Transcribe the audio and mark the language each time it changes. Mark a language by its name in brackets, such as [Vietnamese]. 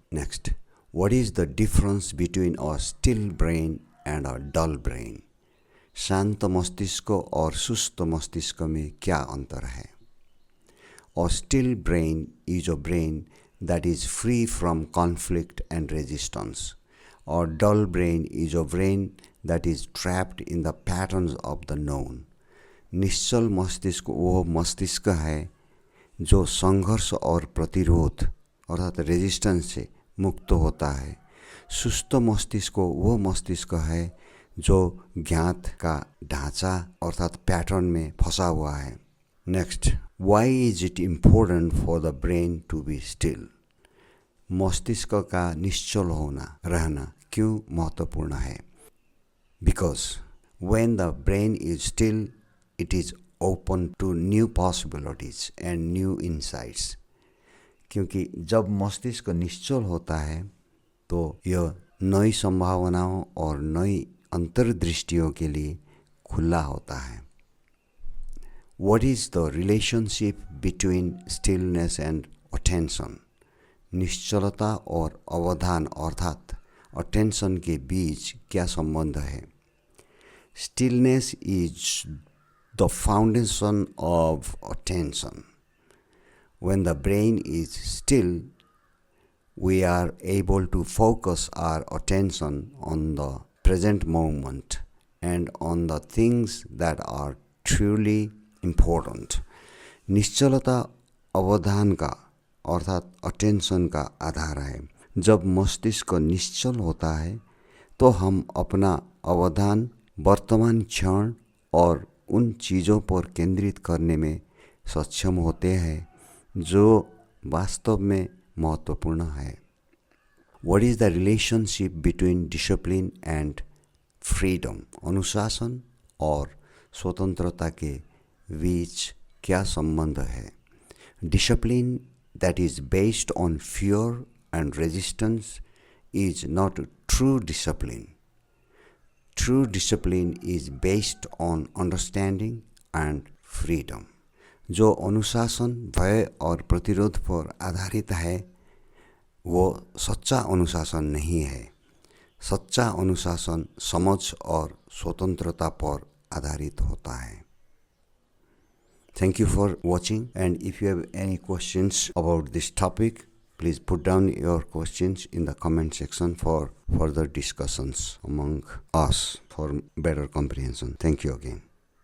[English] Next, what is the difference between a still brain and a dull brain? [Hindi] शांत मस्तिष्क और सुस्त मस्तिष्क में क्या अंतर है? [English] A still brain is a brain that is free from conflict and resistance. A dull brain is a brain that is trapped in the patterns of the known. [Hindi] निश्चल मस्तिष्क वो मस्तिष्क है जो संघर्ष और प्रतिरोध अर्थात रेजिस्टेंस से मुक्त होता है. सुस्त मस्तिष्क वो मस्तिष्क है जो ज्ञात का ढांचा अर्थात पैटर्न में फंसा हुआ है. [English] Next, why is it important for the brain to be still? [Hindi] मस्तिष्क का निश्चल होना रहना क्यों महत्वपूर्ण है? [English] Because when the brain is still, it is open to new possibilities and new insights. [Hindi] क्योंकि जब मस्तिष्क निश्चल होता है तो यह नई संभावनाओं और नई अंतर्दृष्टियों के लिए खुला होता है. [English] What is the relationship between stillness and attention? [Hindi] निश्चलता और अवधान अर्थात attention के बीच क्या संबंध है? [English] Stillness is the foundation of attention. When the brain is still, we are able to focus our attention on the present moment and on the things that are truly important. [Hindi] निश्चलता अवधान का अर्थात attention का आधार है. जब मस्तिष्क निश्चल होता है तो हम अपना अवधान वर्तमान क्षण और उन चीज़ों पर केंद्रित करने में सक्षम होते हैं जो वास्तव में महत्वपूर्ण है. [English] What is the relationship between discipline and freedom? [Hindi] अनुशासन और स्वतंत्रता के बीच क्या संबंध है? [English] Discipline that is based on fear and resistance is not true discipline. True discipline is based on understanding and freedom. [Hindi] जो अनुशासन भय और प्रतिरोध पर आधारित है वो सच्चा अनुशासन नहीं है. सच्चा अनुशासन समझ और स्वतंत्रता पर आधारित होता है. [English] Thank you for watching, and if you have any questions about this topic, please put down your questions in the comment section for further discussions among us for better comprehension. Thank you again.